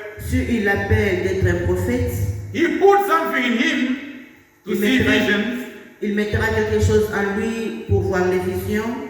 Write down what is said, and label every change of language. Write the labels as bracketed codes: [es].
[fr] Si il appelle d'être un prophète, [en] He puts something in him to see visions [fr] il mettra quelque chose en lui pour voir les visions